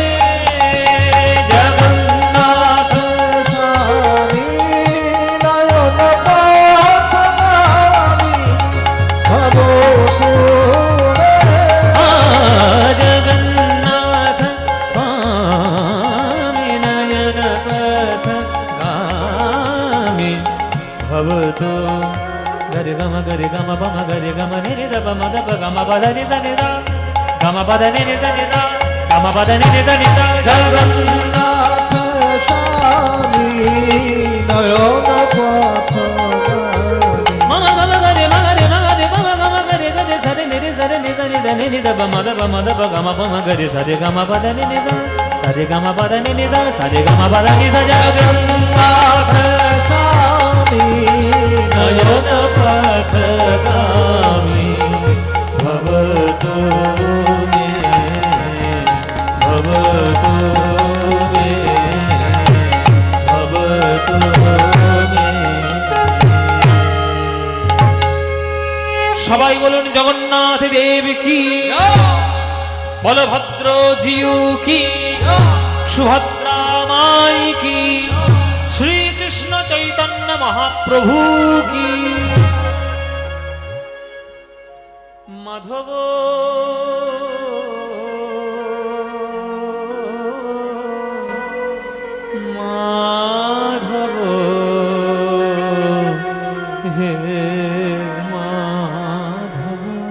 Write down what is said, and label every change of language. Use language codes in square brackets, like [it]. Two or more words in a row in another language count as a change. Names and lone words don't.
[sa] जगन्नाथ स्वामी नयन पथगामी भवतु मे। जगन्नाथ स्वामी नयन पथगामी भवतु। गरि गम बम गरि गम निरि द बम द प गम पद नि द नि द गम पद नि नि द नि द गम पद नि नि द नि द। जगन्नाथ स्वामी नयन पथगामी मम गम गरि बम गम गरि गरि सरि निरि सरि नि द नि द नि नि द बम द प गम पम गरि सरि गम पद नि नि द सरि गम पद नि नि द सरि गम पद नि स। जगन्नाथ स्वामी नयन पथगामी भवतु मे भवतु मे भवतु मे। [bn] সবাই বলুন জগন্নাথ দেব কি, বলভদ্র জিউ কি, সুভদ্রা মাই কি, শ্রীকৃষ্ণ চৈতন্য মহাপ্রভু কি, মাধব মাধব হে মাধব।